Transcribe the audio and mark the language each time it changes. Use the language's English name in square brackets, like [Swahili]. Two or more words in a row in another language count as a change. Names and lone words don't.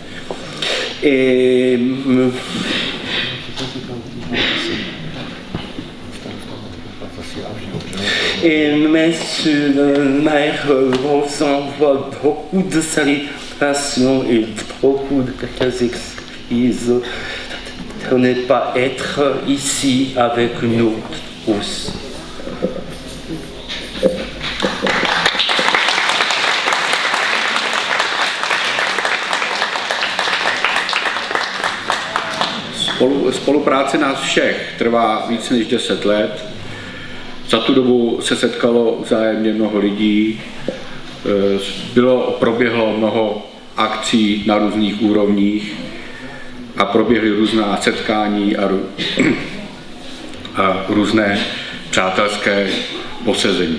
[French] Et monsieur le maire vous envoie beaucoup de salutations et beaucoup d'excuses de ne pas être ici avec nous tous. [Czech] Spolupráce nás všech trvá více než 10 let. Za tu dobu se setkalo vzájemně mnoho lidí, proběhlo mnoho akcí na různých úrovních a proběhly různá setkání a různé přátelské posezení.